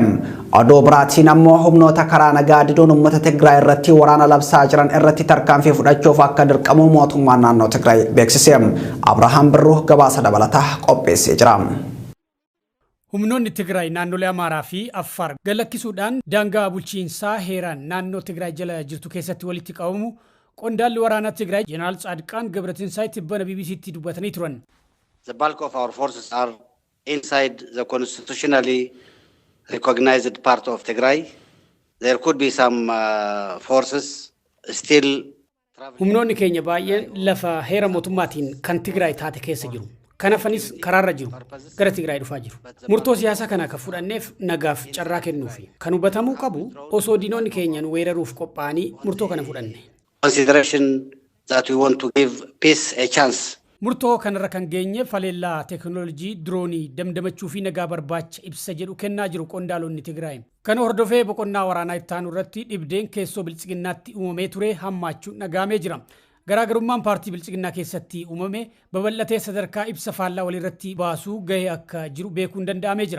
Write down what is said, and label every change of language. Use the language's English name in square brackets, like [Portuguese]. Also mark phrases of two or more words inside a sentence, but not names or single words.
[Oromo] Oduu biraatiin ammoo humnoota karaa nagaa diduun uummata Tigraay irratti waraana labsaa jiran irratti tarkaanfii fudhachuuf akka dirqamu mootummaan naannoo Tigraay beeksise. Abrahaam Birruu gabaasa dabalataa qopheessee jira. Humnoonni Tigraay naannolee Amaaraa fi Affaar galakkisuudhaan daangaa bulchiinsaa heeraan naannoo Tigraay jala jirtu keessatti walitti qabamu qondaalli waraanaa Tigraay Jeneraal ጻድቃን ገብረትንሳኤ tibbana BBC'tti dubbatanii turan. [English] The bulk of our forces are inside the constitutionally recognized part of Tigray. There could be some forces still [Oromo] humnoonni keenya baay'een lafa heera mootummaatiin kan Tigraay taate keessa jiru. Kanafanis karaarra jiru gara Tigraay dhufaa jiru. Murtoo siyaasaa kana akka fudhanneef nagaaf carraa kennuufi kan hubatamuu qabu osoo diinonni keenyan weeraruuf qophaa'anii murtoo kana fudhanne. [English] Consideration that we want to give peace a chance [Oromo] Murtoo kanarra kan geenye faleellaa teekinooloojii diroonii damdamachuu fi nagaa barbaacha ibsa jedhu kennaa jiru qondaalonni Tigraay. Kan hordofee boqonnaa waraanaa ittaanu irratti dhibdeen keessoo bilchiginnaatti uumamee ture hammaachuu nagaamee jira. Garaagarummaan paartii bilchiginnaa keessatti uumame babal'atee sadarkaa ibsa faallaa walirratti baasuu gahee akka jiru beekuun danda'amee jira.